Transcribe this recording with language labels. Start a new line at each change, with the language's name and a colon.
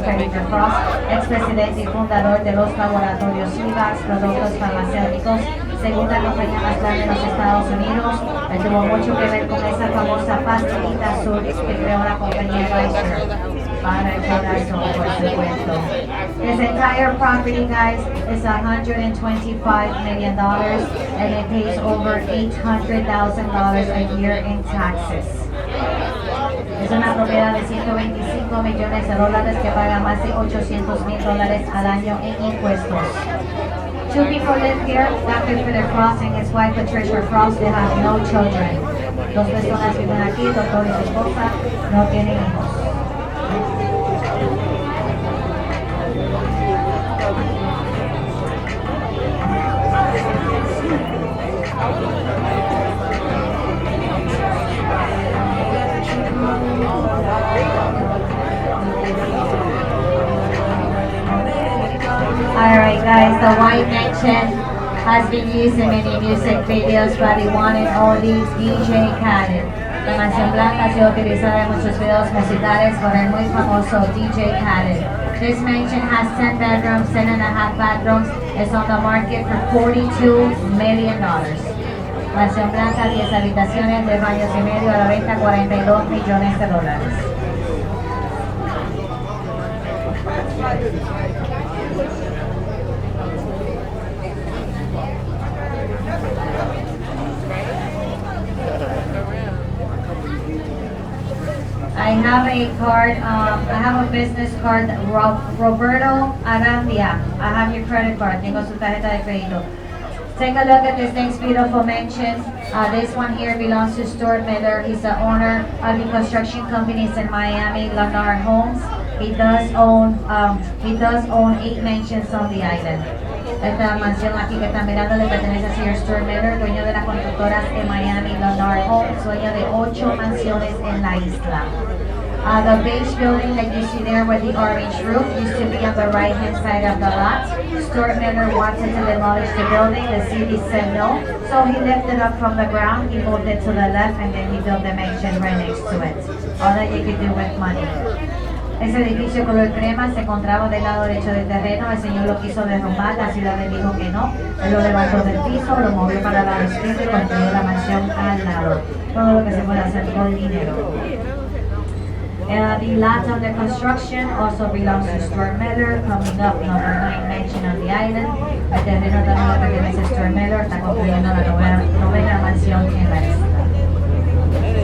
Spanish: Philip Frost, expresidente y fundador de los laboratorios IVAX, productos farmacéuticos. segunda compañía más grande en los Estados Unidos. Tuvo mucho que ver con esa famosa pastillita azul que creó la compañía Pfizer para el corazón, por supuesto.
English: This entire property, guys, is $125 million and it pays over $800,000 a year in taxes.
Spanish: Es una propiedad de 125 millones de dólares que paga más de $800,000 al año en impuestos.
English: Two people live here. Dr. Peter Cross and his wife Patricia Cross, they have no children.
Spanish: Dos personas viven aquí, doctor y su esposa no tienen hijos.
English: Alright guys, the White Mansion has been used in many music videos by the one and only DJ Khaled.
Spanish: La mansión blanca ha sido utilizada en muchos videos musicales por el muy famoso DJ Khaled.
English: This mansion has 10 bedrooms, 10.5 bathrooms. It's on the market for $42 million.
Spanish: Mansión blanca, 10 habitaciones, 3 baños y medio, a la venta $42 millones de dólares.
English: I have a card, I have a business card, Roberto Arandia. I have your credit card,
Spanish: tengo su tarjeta de crédito.
English: Take a look at this next beautiful mansion. This one here belongs to Stuart Miller. He's the owner of the construction companies in Miami, Lennar Homes. He does own 8 mansions on the island.
Spanish: Esta mansión aquí que están mirando le pertenece al señor Stuart Miller, dueño de las constructoras en Miami, Lennar Homes, dueño de 8 mansiones en la isla.
English: The beige building that you see there with the orange roof used to be on the right-hand side of the lot. Stuart Miller wanted to demolish the building. The city said no, so he lifted it up from the ground, he moved it to the left, and then he built the mansion right next to it. All that you could do with money.
Spanish: Ese edificio color crema se encontraba del lado derecho del terreno. El señor lo quiso derrumbar, la ciudad le dijo que no. Él lo levantó del piso, lo movió para el lado izquierdo y construyó la mansión al lado. Todo lo que se puede hacer por dinero.
English: The lot under construction also belongs to Stuart Miller, coming up number 9 mansion on the island.
Spanish: El terreno también le pertenece a Stuart Miller, está construyendo la novena mansión en la isla.